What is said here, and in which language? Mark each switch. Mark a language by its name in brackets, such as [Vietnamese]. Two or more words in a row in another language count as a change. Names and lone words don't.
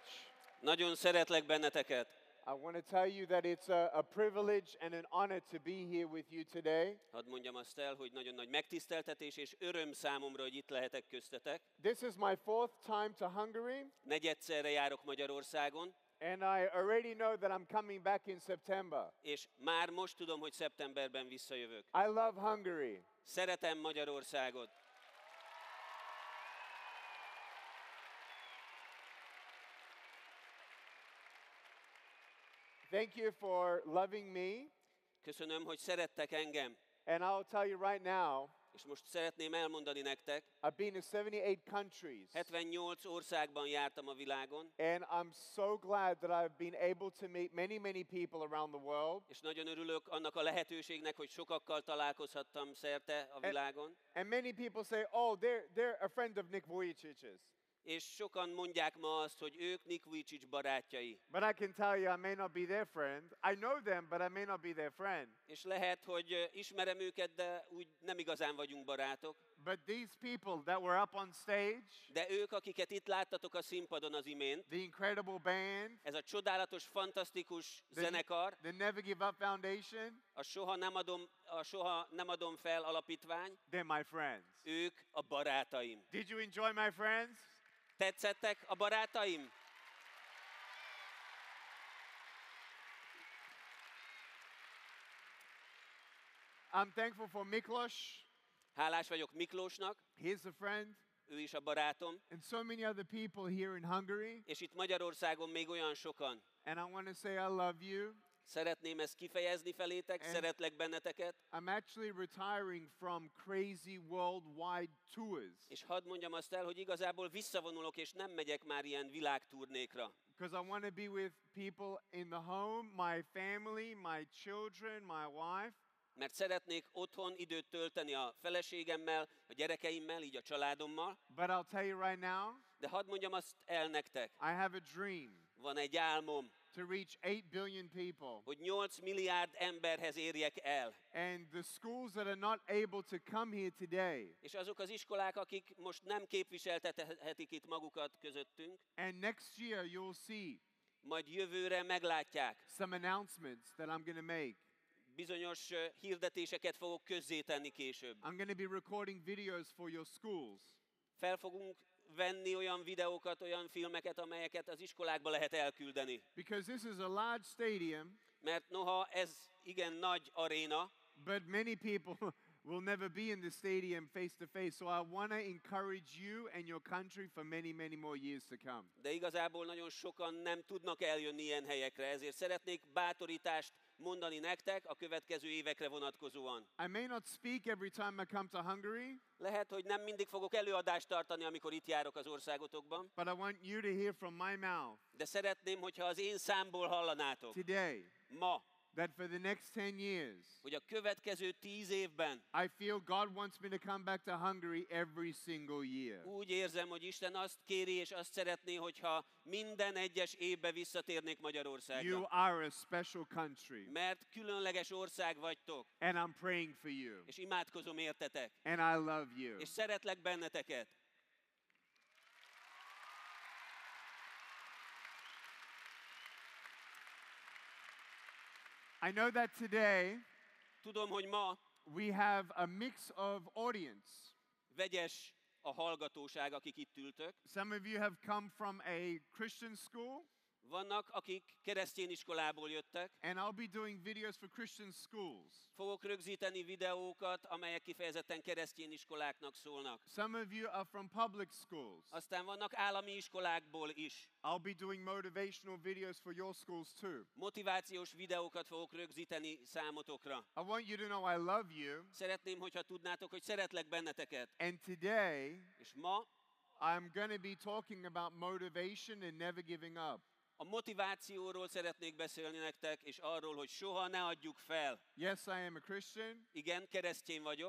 [Hungarian] Nagyon szeretlek benneteket. [English] I want to tell you that it's a privilege and an honor to be here with you today. [Hungarian] Hadd mondjam azt el, hogy nagyon nagy megtiszteltetés és öröm számomra, hogy itt lehetek köztetek. [English] This is my 4th time to Hungary. [Hungarian] Negyedszerre járok Magyarországon. [English] And I already know that I'm coming back in September. [Hungarian] És már most tudom, hogy szeptemberben visszajövök. [English] I love Hungary. [Hungarian] Szeretem Magyarországot. [English] Thank you for loving me. [Hungarian] Köszönöm, hogy szerettek engem. [English] And I'll tell you right now, [Hungarian] És most szeretném elmondani nektek, [English] I've been in 78 countries. [Hungarian] 78 országban jártam a világon, [English] And I'm so glad that I've been able to meet many people around the world. [Hungarian] és nagyon örülök annak a lehetőségnek, hogy sokakkal találkozhattam szerte a világon. [English] And many people say, oh, they're a friend of Nick Vujicic's. [Hungarian] És sokan mondják ma azt, hogy ők Nick Vujicic barátjai. [English] But I can tell you, I may not be their friend. I know them, but I may not be their friend. [Hungarian] És lehet, hogy ismerem őket, de úgy nem igazán vagyunk barátok. [English] But these people that were up on stage, [Hungarian] De ők, akiket itt láttatok a színpadon az imént, [English] the incredible band, [Hungarian] ez a csodálatos, fantasztikus zenekar, [English] the Never Give Up Foundation, [Hungarian] a Soha nem adom fel alapítvány, [English] they're my friends. [Hungarian] ők a barátaim. [English] Did you enjoy my friends? [Hungarian] Tetszettek a barátaim? [English] I'm thankful for Miklos. [Hungarian] Hálás vagyok Miklósnak, [English] He's a friend. [Hungarian] ő is a barátom, [English] And so many other people here in Hungary. [Hungarian] és itt Magyarországon még olyan sokan. [English] And I want to say I love you. [Hungarian] Szeretném ezt kifejezni felétek, szeretlek benneteket, [English] I'm actually retiring from crazy worldwide tours. [Hungarian] és hadd mondjam azt el, hogy igazából visszavonulok, és nem megyek már ilyen világturnékra. [English] Because I want to be with people in the home, my family, my children, my wife. [Hungarian] Mert szeretnék otthon időt tölteni a feleségemmel, a gyerekeimmel, így a családommal. [English] But I'll tell you right now, [Hungarian] De hadd mondjam azt el nektek, [English] I have a dream [Hungarian] van egy álmom, [English] to reach 8 billion people. [Hungarian] hogy 8 milliárd emberhez érjek el. [English] And the schools that are not able to come here today, [Hungarian] És azok az iskolák, akik most nem képviseltethetik itt magukat közöttünk, [English] and next year you'll see [Hungarian] majd jövőre meglátják. [English] some announcements that I'm going to make. [Hungarian] Bizonyos hirdetéseket fogok közzétenni később. [English] I'm going to be recording videos for your schools. [Hungarian] Fel fogunk venni olyan videókat, olyan filmeket, amelyeket az iskolákba lehet elküldeni. [English] Because this is a large stadium, [Hungarian] Mert noha ez igen nagy aréna, [English] but many people will never be in the stadium face to face. So I want to encourage you and your country for many more years to come. [Hungarian] de igazából nagyon sokan nem tudnak eljönni ilyen helyekre, ezért szeretnék bátorítást mondani nektek a következő évekre vonatkozóan. [English] I may not speak every time I come to Hungary, [Hungarian] Lehet, hogy nem mindig fogok előadást tartani, amikor itt járok az országotokban, [English] but I want you to hear from my mouth [Hungarian] de szeretném, hogyha az én számból hallanátok [English] today [Hungarian] ma, [English] that for the next 10 years, [Hungarian] hogy a következő 10 évben [English] I feel God wants me to come back to Hungary every single year. [Hungarian] úgy érzem, hogy Isten azt kéri és azt szeretné, hogyha minden egyes évben visszatérnék Magyarországra. [English] You are a special country, [Hungarian] Mert különleges ország vagytok, [English] and I'm praying for you, [Hungarian] és imádkozom értetek, [English] and I love you. [Hungarian] és szeretlek benneteket. [English] I know that today [Hungarian] Tudom, hogy ma [English] we have a mix of audience. [Hungarian] vegyes a hallgatóság, akik itt ültök. [English] Some of you have come from a Christian school. [Hungarian] Vannak, akik keresztény iskolából jöttek. [English] And I'll be doing videos for Christian schools. [Hungarian] Fogok rögzíteni videókat, amelyek kifejezetten keresztény iskoláknak szólnak. [English] Some of you are from public schools. [Hungarian] Aztán vannak állami iskolákból is. [English] I'll be doing motivational videos for your schools too. [Hungarian] Motivációs videókat fogok rögzíteni számotokra. [English] I want you to know I love you. [Hungarian] Szeretném, hogyha tudnátok, hogy szeretlek benneteket. [English] And today, [Hungarian] És ma [English] I'm going to be talking about motivation and never giving up. [Hungarian] a motivációról szeretnék beszélni nektek, és arról, hogy soha ne adjuk fel. [English] Yes, I am a Christian. [Hungarian] Igen, keresztény vagyok.